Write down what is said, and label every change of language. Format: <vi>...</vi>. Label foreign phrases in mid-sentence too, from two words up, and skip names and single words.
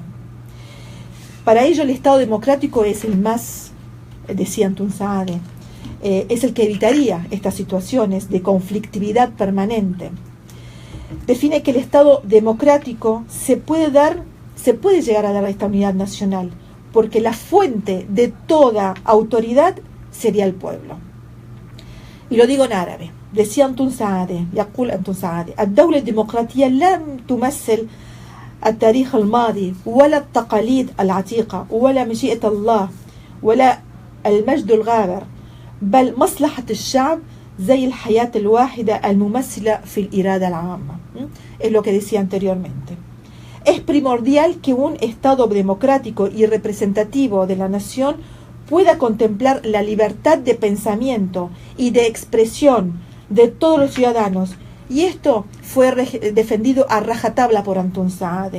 <es>Para ello el Estado democrático es el más, decía Antun Saade, es el que evitaría estas situaciones de conflictividad permanente. Define que el Estado democrático se puede llegar a dar esta unidad nacional, porque la fuente de toda autoridad sería el pueblo. Y lo digo en árabe. Decía Antun Saade,</es> <ar>يقول أنتون سعادة الدولة الديمقراطية لا تمثل التاريخ الماضي ولا التقاليد العتيقة ولا مشيئة الله ولا المجد الغابر بل مصلحة الشعب زي الحياة الواحدة الممثلة في الإرادة العامة.</ar> <es>Es lo que decía anteriormente. Es primordial que un Estado democrático y representativo de la nación pueda contemplar la libertad de pensamiento y de expresión de todos los ciudadanos, y esto fue defendido a rajatabla por Antun Saade.</es>